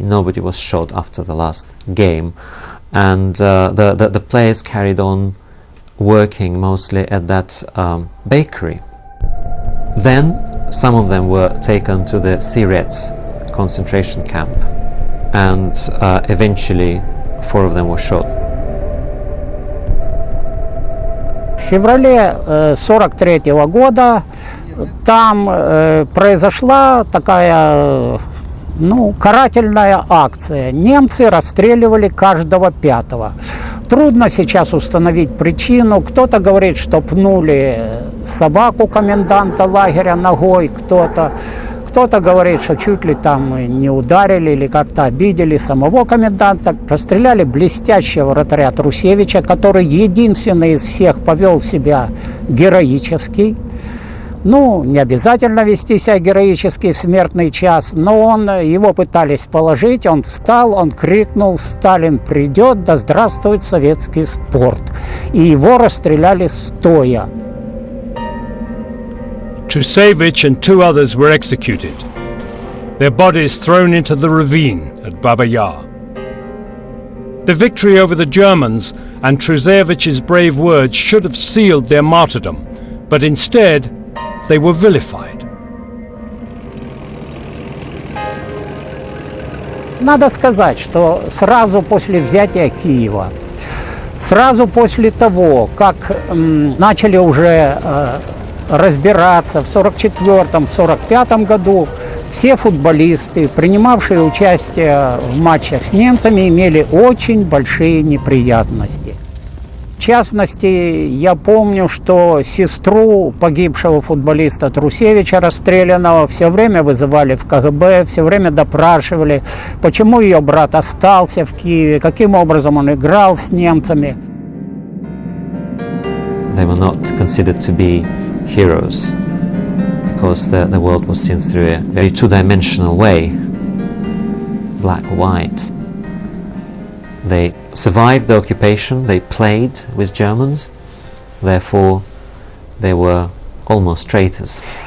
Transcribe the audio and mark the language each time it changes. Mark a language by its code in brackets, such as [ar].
[en] Nobody was shot after the last game, and the players carried on working mostly at that bakery. Then some of them were taken to the Sirets concentration camp, and eventually 4 of them were shot. [ru] В феврале 1943 года там произошла такая, карательная акция. Немцы расстреливали каждого 5-го. Трудно сейчас установить причину. Кто-то говорит, что пнули собаку коменданта лагеря ногой, кто-то говорит, что чуть ли там не ударили или как-то обидели самого коменданта. Расстреляли блестящего вратаря Трусевича, который единственный из всех повел себя героически. Ну, не обязательно вести себя героически в смертный час, но его пытались положить, он встал, он крикнул: «Сталин придет, да здравствует советский спорт!» И его расстреляли стоя. [en] Trusevich and 2 others were executed, their bodies thrown into the ravine at Baba Yar. The victory over the Germans and Trusevich's brave words should have sealed their martyrdom, but instead they were vilified. [ru] Надо сказать, что сразу после взятия Киева, сразу после того, как начали уже разбираться в 1944-1945 году, все футболисты, принимавшие участие в матчах с немцами, имели очень большие неприятности. В частности, я помню, что сестру погибшего футболиста Трусевича, расстрелянного, все время вызывали в КГБ, все время допрашивали, почему ее брат остался в Киеве, каким образом он играл с немцами. [en] They were not considered to be heroes because the world was seen through a very two-dimensional way, black or white. They survived the occupation, they played with Germans, therefore they were almost traitors.